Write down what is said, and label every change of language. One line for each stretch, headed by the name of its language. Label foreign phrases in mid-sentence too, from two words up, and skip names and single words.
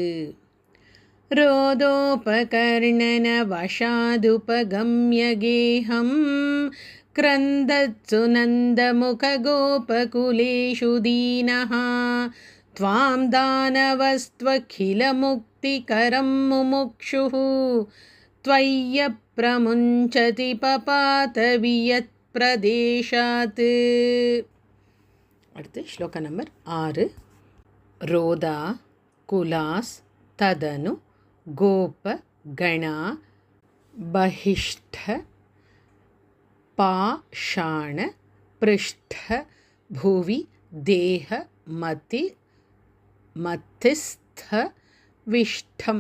Sanskrit: रोदोपकर्णनवशादुपगम्य गेहं क्रन्दत्सु नन्दमुखगोपकुलेषु दीनः त्वां दानवस्त्वखिलमुक्तिकरं मुमुक्षुः त्वय्य प्रमुञ्चति पपात वियत् प्रदेशात्.
Tamil: அடுத்து ஸ்லோக நம்பர் 6.
Sanskrit: रोदाकुलास् तदनु गोप गणा बहिष्ठ पाषाण पृष्ठ भुवि देह मति मतिस्थ विष्टम्.